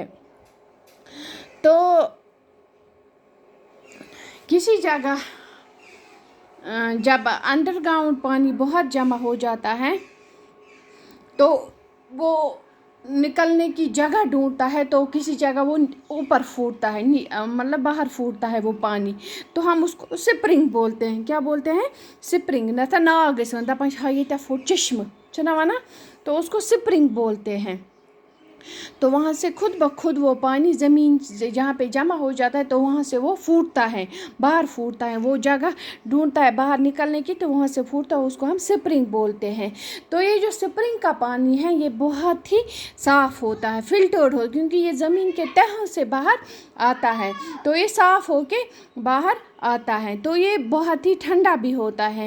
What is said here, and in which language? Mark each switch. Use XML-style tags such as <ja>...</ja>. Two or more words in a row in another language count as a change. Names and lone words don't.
<ur>تو کسی جگہ جب انڈر گراؤنڈ پانی بہت جمع ہو جاتا ہے تو وہ نکلنے کی جگہ ڈھونڈتا ہے، تو کسی جگہ وہ اوپر پھوٹتا ہے، مطلب باہر پھوٹتا ہے وہ پانی، تو ہم اس کو سپرنگ بولتے ہیں۔ کیا بولتے ہیں؟ سپرنگ۔</ur> <ks>نہ تھا ناگ گژھان دپان ہا یہ پھوٹ چشمہ چھنا ونا،</ks> <ur>تو اس کو سپرنگ بولتے ہیں۔ تو وہاں سے خود بخود وہ پانی زمین جہاں پہ جمع ہو جاتا ہے تو وہاں سے وہ پھوٹتا ہے، باہر پھوٹتا ہے، وہ جگہ ڈھونڈتا ہے باہر نکلنے کی، تو وہاں سے پھوٹتا ہے، اس کو ہم سپرنگ بولتے ہیں۔ تو یہ جو سپرنگ کا پانی ہے یہ بہت ہی صاف ہوتا ہے، فلٹرڈ ہو، کیونکہ یہ زمین کے تہوں سے باہر آتا ہے، تو یہ صاف ہو کے باہر آتا ہے، تو یہ بہت ہی ٹھنڈا بھی ہوتا ہے۔</ur>